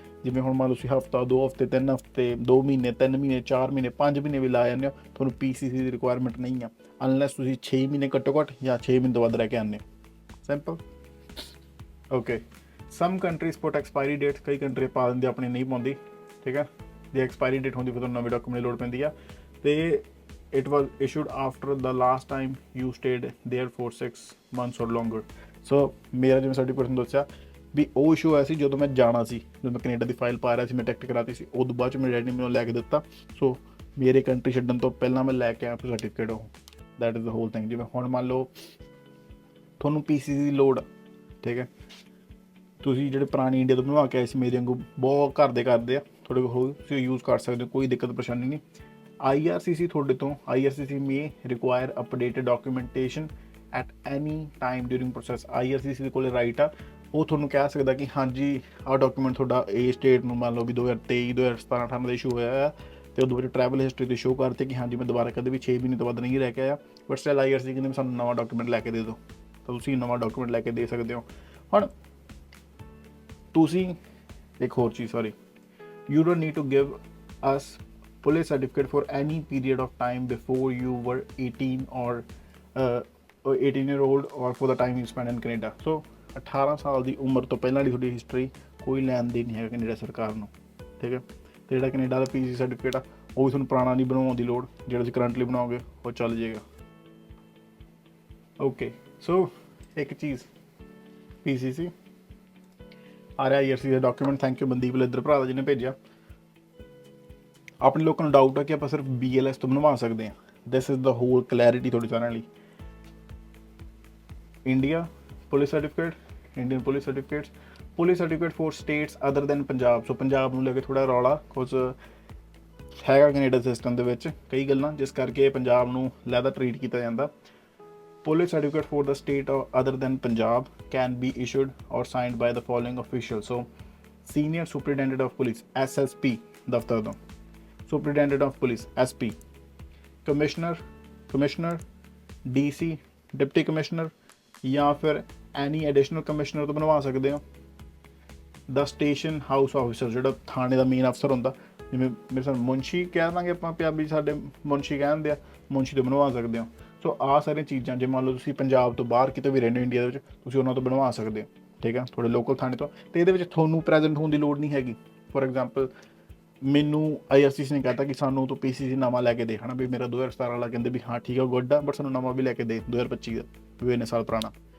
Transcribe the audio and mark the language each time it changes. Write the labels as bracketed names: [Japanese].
[Punjabi] ਜਿਵੇਂ ਹੁਣ ਮੰਨ ਲਓ ਤੁਸੀਂ ਹਫ਼ਤਾ, 2 ਹਫ਼ਤੇ, 3 ਹਫ਼ਤੇ, 2 ਮਹੀਨੇ, 3 ਮਹੀਨੇ, 4 ਮਹੀਨੇ, 5 ਮਹੀਨੇ ਵੀ ਲਾ ਜਾਂਦੇ ਹੋ, ਤੁਹਾਨੂੰ ਪੀਸੀਸੀ ਦੀ ਰਿਕੁਆਇਰਮੈਂਟ ਨਹੀਂ ਆ ਅਨਲੈਸ ਤੁਸੀਂ 6 ਮਹੀਨੇ ਘੱਟੋ ਘੱਟ ਜਾਂ 6 ਮਹੀਨੇ ਤੋਂ ਵੱਧ ਰਹਿ ਕੇ ਆਉਂਦੇ ਹੋ, ਸਿੰਪਲ। ਓਕੇ, [English] some countries put expiry date, [Punjabi] ਕਈ ਕੰਟਰੀ ਪਾ ਦਿੰਦੇ, ਆਪਣੀ ਨਹੀਂ ਪਾਉਂਦੀ, ਠੀਕ ਹੈ। ਜੇ ਐਕਸਪਾਇਰੀ ਡੇਟ ਹੁੰਦੀ ਫਿਰ ਤੁਹਾਨੂੰ ਨਵੇਂ ਡਾਕੂਮੈਂਟ ਦੀ ਲੋੜ ਪੈਂਦੀ ਆ। [English] ਤੇ it was issued after the last time you stayed there for 6 months or longer। [Punjabi] ਸੋ ਮੇਰਾ ਜਿਵੇਂ 30% ਦੱਸਿਆ ਵੀ ਉਹ ਇਸ਼ੂ ਹੋਇਆ ਸੀ ਜਦੋਂ ਮੈਂ ਜਾਣਾ ਸੀ, ਜਦੋਂ ਮੈਂ ਕੈਨੇਡਾ ਦੀ ਫਾਈਲ ਪਾ ਰਿਹਾ ਸੀ, ਮੈਂ ਟਿਕਟ ਕਰਾਤੀ ਸੀ, ਉਦੋਂ ਬਾਅਦ 'ਚ ਮੇਰੇ ਡੈਡੀ ਨੇ ਮੈਨੂੰ ਲੈ ਕੇ ਦਿੱਤਾ। ਸੋ ਮੇਰੇ ਕੰਟਰੀ ਛੱਡਣ ਤੋਂ ਪਹਿਲਾਂ ਮੈਂ ਲੈ ਕੇ ਆਇਆ ਫਿਰ ਸਰਟੀਫਿਕੇਟ ਉਹ, [English] That is the whole thing. [Punjabi] जिवें हुण मान लो ਤੁਹਾਨੂੰ PCC ਦੀ ਲੋੜ, ਠੀਕ ਹੈ, ਤੁਸੀਂ ਜਿਹੜੇ ਪੁਰਾਣੀ ਇੰਡੀਆ ਤੋਂ ਬਣਵਾ ਕੇ ਆਏ ਸੀ ਮੇਰੇ ਵਾਂਗੂ ਬਹੁਤ ਘਰ ਦੇ ਕਰਦੇ ਆ, ਤੁਹਾਡੇ ਕੋਲ ਤੁਸੀਂ ਯੂਜ਼ ਕਰ ਸਕਦੇ ਹੋ, ਕੋਈ ਦਿੱਕਤ ਪਰੇਸ਼ਾਨੀ ਨਹੀਂ। [English] IRCC [Punjabi] ਤੁਹਾਡੇ ਤੋਂ [English] IRCC may require updated documentation at any time during process. [Punjabi] IRCC ਦੇ ਕੋਲ ਰਾਈਟ ਆ, ਉਹ ਤੁਹਾਨੂੰ ਕਹਿ ਸਕਦਾ ਕਿ ਹਾਂਜੀ ਆਹ ਡਾਕੂਮੈਂਟ ਤੁਹਾਡਾ ਇਹ ਸਟੇਟ ਨੂੰ ਮੰਨ ਲਓ ਵੀ 2023 2017 18 ਦਾ ਇਸ਼ੂ ਹੋਇਆ ਆ, ਅਤੇ ਉਦੋਂ ਵਿੱਚ ਟਰੈਵਲ ਹਿਸਟਰੀ 'ਤੇ ਸ਼ੋਅ ਕਰਤੇ ਕਿ ਹਾਂਜੀ ਮੈਂ ਦੁਬਾਰਾ ਕਦੇ ਵੀ 6 ਮਹੀਨੇ ਤੋਂ ਵੱਧ ਨਹੀਂ ਰਹਿ ਕੇ ਆਇਆ, ਬਟ ਸਟਿਲ IRCC ਕਹਿੰਦੇ ਸਾਨੂੰ ਨਵਾਂ ਡਾਕੂਮੈਂਟ ਲੈ ਕੇ ਦੇ ਦਿਓ, ਤਾਂ ਤੁਸੀਂ ਨਵਾਂ ਡਾਕੂਮੈਂਟ ਲੈ ਕੇ ਦੇ ਸਕਦੇ ਹੋ। ਹੁਣ ਤੁਸੀਂ ਇੱਕ ਹੋਰ ਚੀਜ਼, [English] Sorry, you don't need to give us police certificate for any period of time before you were 18 or 18-year-old or for the time you spent in Canada। [Punjabi] so 18 ਸਾਲ ਦੀ ਉਮਰ ਤੋਂ ਪਹਿਲਾਂ ਦੀ ਤੁਹਾਡੀ ਹਿਸਟਰੀ ਕੋਈ ਲੈਣ ਦੇਣ ਨਹੀਂ ਹੈਗਾ ਕੈਨੇਡਾ ਸਰਕਾਰ ਨੂੰ, ਠੀਕ ਹੈ। ਅਤੇ ਜਿਹੜਾ ਕੈਨੇਡਾ ਦਾ PC ਸਰਟੀਫਿਕੇਟ ਆ ਉਹ ਵੀ ਤੁਹਾਨੂੰ ਪੁਰਾਣਾ ਨਹੀਂ ਬਣਾਉਣ ਦੀ ਲੋੜ, ਜਿਹੜਾ ਤੁਸੀਂ ਕਰੰਟਲੀ ਬਣਾਓਗੇ ਉਹ ਚੱਲ ਜਾਏਗਾ। ਓਕੇ, ਸੋ ਇੱਕ ਚੀਜ਼ PCC ਆ ਰਿਹਾ IRCC ਦਾ document. Thank you Mandeep ਲੱਦਰ ਭਰਾ ਦਾ ਜਿਹਨੇ ਭੇਜਿਆ। ਆਪਣੇ ਲੋਕਾਂ ਨੂੰ ਡਾਊਟ ਹੈ ਕਿ ਆਪਾਂ ਸਿਰਫ BLS ਤੋਂ ਬਣਵਾ ਸਕਦੇ ਹਾਂ। [English] this is the whole clarity [Punjabi] ਤੁਹਾਡੇ ਸਾਰਿਆਂ ਲਈ। [English] India police certificate, Indian police certificates, police certificate for states other than Punjab. [Punjabi] ਸੋ ਪੰਜਾਬ ਨੂੰ ਲੈ ਕੇ ਥੋੜ੍ਹਾ ਰੌਲਾ ਕੁਝ ਹੈਗਾ ਕੈਨੇਡਾ ਸਿਸਟਮ ਦੇ ਵਿੱਚ, ਕਈ ਗੱਲਾਂ ਜਿਸ ਕਰਕੇ ਪੰਜਾਬ ਨੂੰ ਲੈਦਾ ਟਰੀਟ ਕੀਤਾ ਜਾਂਦਾ। [English] Police certificate for the state other than Punjab can be issued or signed by the following officials। so senior superintendent of police SSP ਦਫ਼ਤਰ ਤੋਂ, superintendent of police SP, commissioner DC deputy commissioner ਜਾਂ ਫਿਰ any additional commissioner [Punjabi] ਤੋਂ ਬਣਵਾ ਸਕਦੇ ਹੋ। the station house officer ਜਿਹੜਾ ਥਾਣੇ ਦਾ ਮੇਨ ਅਫਸਰ ਹੁੰਦਾ, ਜਿਵੇਂ ਮੇਰੇ ਸਾਹਮਣੇ ਮੁਨਸ਼ੀ ਕਹਿ ਦਾਂਗੇ ਆਪਾਂ, ਪੰਜਾਬੀ ਸਾਡੇ ਮੁਨਸ਼ੀ ਕਹਿੰਦੇ ਆ, ਮੁਨਸ਼ੀ ਤੋਂ ਬਣਵਾ ਸਕਦੇ ਹੋ। ਸੋ ਆਹ ਸਾਰੀਆਂ ਚੀਜ਼ਾਂ ਜੇ ਮੰਨ ਲਓ ਤੁਸੀਂ ਪੰਜਾਬ ਤੋਂ ਬਾਹਰ ਕਿਤੇ ਵੀ ਰਹਿੰਦੇ ਹੋ ਇੰਡੀਆ ਦੇ ਵਿੱਚ, ਤੁਸੀਂ ਉਹਨਾਂ ਤੋਂ ਬਣਵਾ ਸਕਦੇ ਹੋ, ਠੀਕ ਹੈ, ਤੁਹਾਡੇ ਲੋਕਲ ਥਾਣੇ ਤੋਂ। ਅਤੇ ਇਹਦੇ ਵਿੱਚ ਤੁਹਾਨੂੰ ਪ੍ਰੈਜੈਂਟ ਹੋਣ ਦੀ ਲੋੜ ਨਹੀਂ ਹੈਗੀ। ਫੋਰ ਐਗਜ਼ਾਮਪਲ ਮੈਨੂੰ IRCC ਨੇ ਕਹਿਤਾ ਕਿ ਸਾਨੂੰ ਤੂੰ PCC ਨਵਾਂ ਲੈ ਕੇ ਦੇ, ਹੈ ਨਾ, ਵੀ ਮੇਰਾ 2017 ਵਾਲਾ ਕਹਿੰਦੇ ਵੀ ਹਾਂ ਠੀਕ ਆ ਗੁੱਡ ਆ, ਬਟ ਸਾਨੂੰ ਨਵਾਂ ਵੀ ਲੈ ਕੇ ਦੇ 2025 ਦਾ, ਵੀ ਇੰਨੇ ਸਾਲ ਪੁਰਾਣਾ।